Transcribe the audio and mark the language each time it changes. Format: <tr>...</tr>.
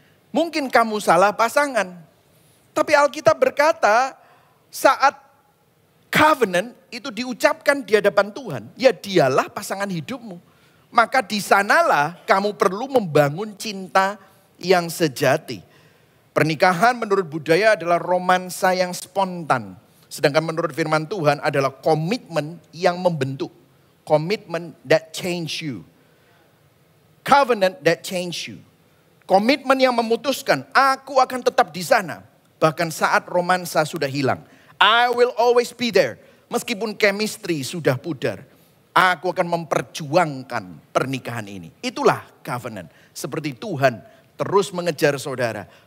<id>Mungkin kamu salah pasangan. Tapi Alkitab berkata, saat covenant itu diucapkan di hadapan Tuhan, ya dialah pasangan hidupmu. Maka di sanalah kamu perlu membangun cinta yang sejati. Pernikahan menurut budaya adalah romansa yang spontan. Sedangkan menurut firman Tuhan adalah komitmen yang membentuk. Komitmen</id> <en>that change you. Covenant that change you.</en> <id>Komitmen yang memutuskan, aku akan tetap di sana. Bahkan saat romansa sudah hilang.</id> <en>I will always be there.</en> <id>Meskipun chemistry sudah pudar, aku akan memperjuangkan pernikahan ini. Itulah covenant. Seperti Tuhan terus mengejar saudara.</id>